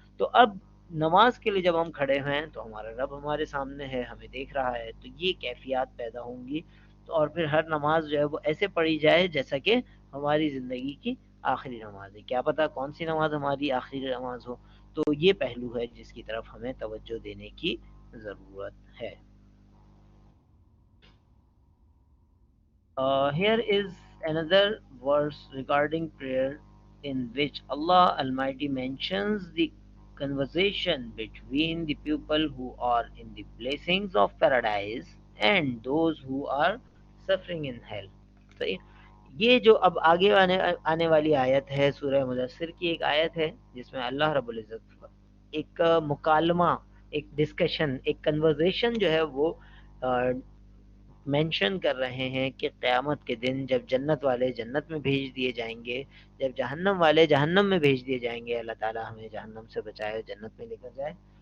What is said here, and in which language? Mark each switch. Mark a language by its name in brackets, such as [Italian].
[Urdu] تو اب نماز کے لیے جب ہم کھڑے ہیں تو ہمارا رب ہمارے سامنے ہے، ہمیں دیکھ رہا ہے، تو یہ کیفیات پیدا ہوں گی. تو اور پھر ہر نماز جو ہے وہ ایسے پڑھی جائے جیسا کہ ہماری زندگی کی آخری نماز ہے. کیا پتہ کون سی نماز ہماری آخری نماز ہو. تو یہ پہلو ہے جس کی طرف ہمیں توجہ دینے کی ضرورت ہے. [English] Here is another verse regarding prayer in which Allah Almighty mentions the conversation between the people who are in the blessings of paradise and those who are suffering in hell. [Urdu] صحیح. یہ جو اب آگے آنے والی آیت ہے، سورہ مدثر کی ایک آیت ہے جس میں اللہ رب العزت ایک مکالمہ، ایک ڈسکشن، ایک کنورزیشن جو ہے وہ مینشن کر رہے ہیں کہ قیامت کے دن جب جنت والے جنت میں بھیج دیے جائیں گے، جب جہنم والے جہنم میں بھیج دیے جائیں گے، اللہ تعالی ہمیں جہنم سے بچائے، جنت میں لے کر جائے.